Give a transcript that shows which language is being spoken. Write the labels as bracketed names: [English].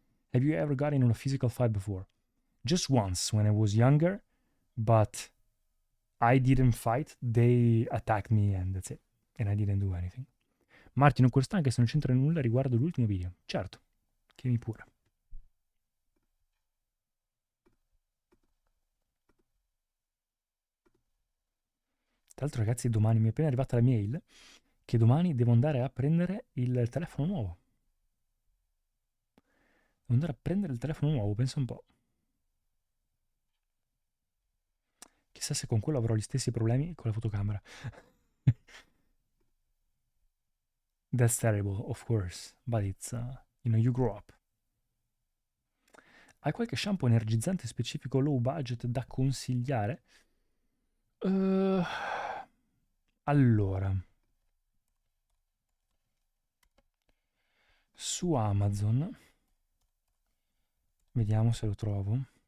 [English] Have you ever gotten in a physical fight before? Just once when I was younger, but I didn't fight. They attacked me and that's it. And I didn't do anything. [Italian] Martino Costa, anche se non c'entra nulla riguardo l'ultimo video. Certo, chiedimi pure. Tra l'altro ragazzi, domani mi è appena arrivata la mail che domani devo andare a prendere il telefono nuovo. Devo andare a prendere il telefono nuovo, pensa un po'. Chissà se con quello avrò gli stessi problemi con la fotocamera. [English] That's terrible, of course, but it's, you grow up. [Italian] Hai qualche shampoo energizzante specifico low budget da consigliare? Uh, allora, su Amazon, vediamo se lo trovo.